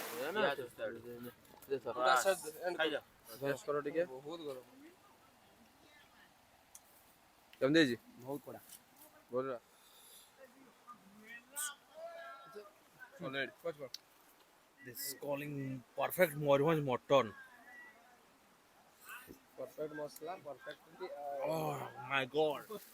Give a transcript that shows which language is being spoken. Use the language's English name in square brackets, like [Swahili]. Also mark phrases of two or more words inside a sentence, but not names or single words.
[Odia] ନା ଦେ sir। ଖାଇଯା ଭେଜ କର ଟିକେ ବହୁତ ଗରମ କେମିତି ହେଇଛି ବହୁତ କଡ଼ା ଭଲ [English] already this is calling perfect Moribhanj mutton perfect ମସଲା perfect oh my god